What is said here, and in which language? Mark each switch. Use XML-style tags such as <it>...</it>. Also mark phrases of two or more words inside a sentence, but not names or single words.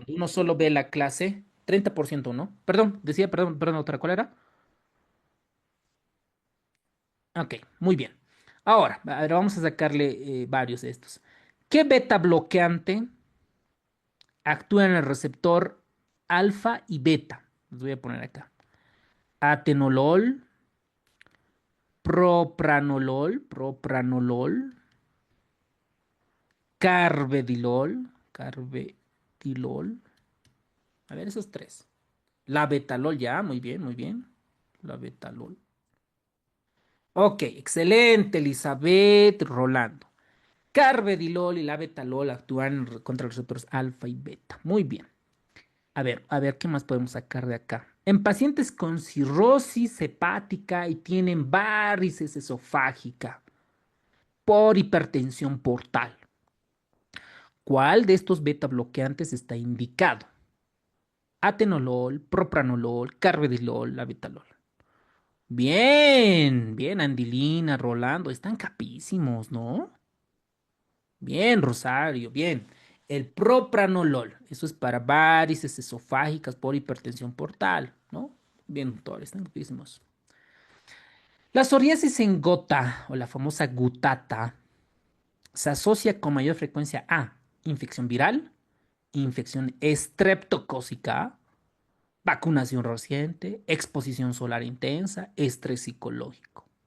<es>cuando uno solo ve la clase, 30%, ¿no? Perdón, decía, perdón, doctora, ¿cuál era? Ok, muy bien. Ahora, a ver, vamos a sacarle varios de estos. ¿Qué beta bloqueante actúa en el receptor alfa y beta? Les voy a poner acá. Atenolol, propranolol, carvedilol. A ver, esos tres. La betalol ya, muy bien, muy bien. La betalol. Ok, excelente, Elizabeth Rolando. Carvedilol y la betalol actúan contra los receptores alfa y beta. Muy bien. A ver, ¿qué más podemos sacar de acá? En pacientes con cirrosis hepática y tienen varices esofágica por hipertensión portal, ¿cuál de estos beta bloqueantes está indicado? Atenolol, propranolol, carvedilol, labetalol. Bien, bien, Andilina, Rolando, están capísimos, ¿no? Bien, Rosario, bien. El propranolol, eso es para varices esofágicas por hipertensión portal, ¿no? Bien, doctores, están capísimos. La psoriasis en gota, o la famosa gutata, se asocia con mayor frecuencia a infección viral, infección estreptocócica, vacunación reciente, exposición solar intensa, estrés psicológico.</es>